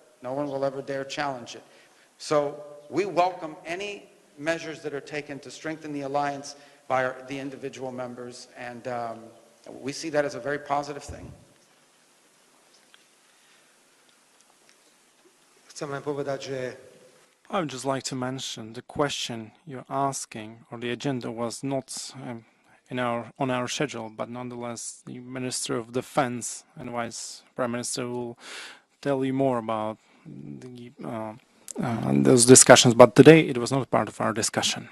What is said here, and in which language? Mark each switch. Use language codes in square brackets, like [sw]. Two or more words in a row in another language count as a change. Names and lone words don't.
[en] No one will ever dare challenge it. So we welcome any measures that are taken to strengthen the alliance by the individual members, and we see that as a very positive thing. [sk] Chcem len povedať, že [en] I would just like to mention the question you're asking, or the agenda was not on our schedule, but nonetheless the Minister of Defense and Vice Prime Minister will tell you more about those discussions, but today it was not part of our discussion.